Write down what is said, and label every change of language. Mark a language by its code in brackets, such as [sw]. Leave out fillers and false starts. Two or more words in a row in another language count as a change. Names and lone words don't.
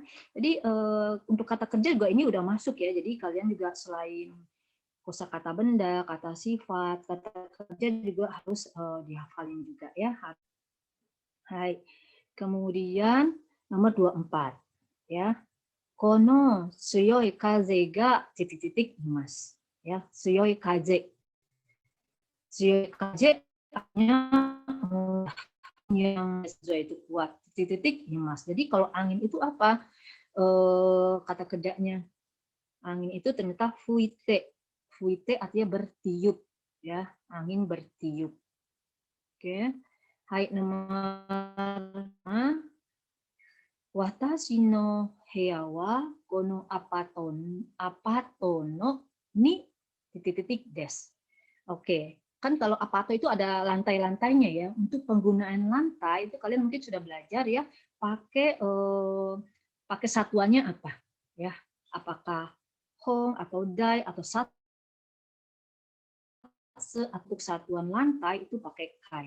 [id] Jadi untuk kata kerja juga ini udah masuk ya. Jadi kalian juga selain kosakata benda, kata sifat, kata kerja juga harus dihafalin juga ya. Hai. Kemudian nomor 24 ya. [ja] この強い風が titik-titik imas. [id] Ya, [ja] 強い風. 強い風 [id] artinya yang itu kuat. Titik-titik imas. Jadi kalau angin itu apa? Kata kerjanya. Angin itu ternyata fuite. Fuite artinya bertiup ya, angin bertiup. Oke. Hai, nomor 5. [ja] 私の部屋はこのアパートのに titik-titik des. [id] Oke. Kan kalau apato itu ada lantai-lantainya ya. Untuk penggunaan lantai itu kalian mungkin sudah belajar ya, pakai satuannya apa ya? Apakah hong atau dai atau satu untuk satuan lantai itu pakai kai.